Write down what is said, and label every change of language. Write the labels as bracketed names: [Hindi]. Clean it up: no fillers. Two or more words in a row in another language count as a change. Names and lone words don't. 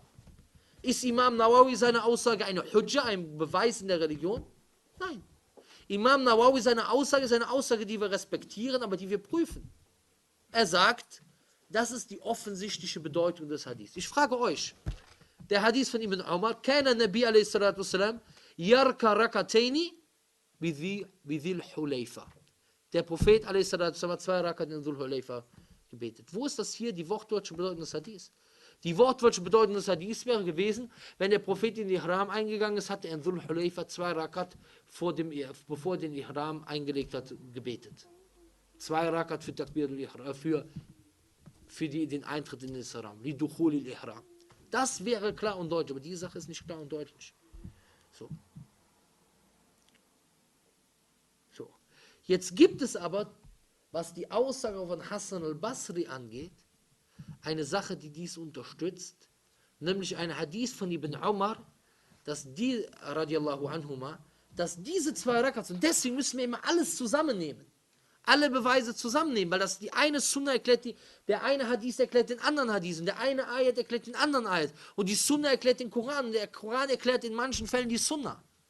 [German] Ist Imam Nawawi seine Aussage eine Hujja, ein Beweis in der Religion? Nein. Imam Nawawi, seine Aussage ist eine Aussage, die wir respektieren, aber die wir prüfen. Er sagt, das ist die offensichtliche Bedeutung des Hadiths. Ich frage euch, der Hadith von Ibn Umar, [Arabic] كان النبي [German] a.s. [Arabic] يركع ركعتين بذي الحليفة. [German] Der Prophet a.s. hat 2 Rakat in Dhul Hulayfa gebetet. Wo ist das hier, die wortwörtliche Bedeutung des Hadiths? Die wortwörtliche Bedeutung des Hadiths wäre gewesen, wenn der Prophet in den Ihram eingegangen ist, hatte er in Dhul Hulayfa 2 Rakat bevor er den Ihram eingelegt hat, gebetet. 2 Rakat für [Arabic] تكبير الإحرام, [German] für den Eintritt in den Ihram, [Arabic] لدخول الإحرام. [German] Das wäre klar und deutlich, aber diese Sache ist nicht klar und deutlich. So. Jetzt gibt es aber, was die Aussage von Hassan al-Basri angeht, eine Sache, die dies unterstützt, nämlich ein Hadith von Ibn Umar, dass die, [Arabic] رضي الله عنهما, [German] dass diese 2 Rakats, und deswegen müssen wir immer alles zusammennehmen, alle Beweise zusammennehmen, weil das die eine Sunna erklärt, der eine Hadith erklärt den anderen Hadith, und der eine Ayat erklärt den anderen Ayat, und die Sunna erklärt den Koran, und der Koran erklärt in manchen Fällen die Sunna.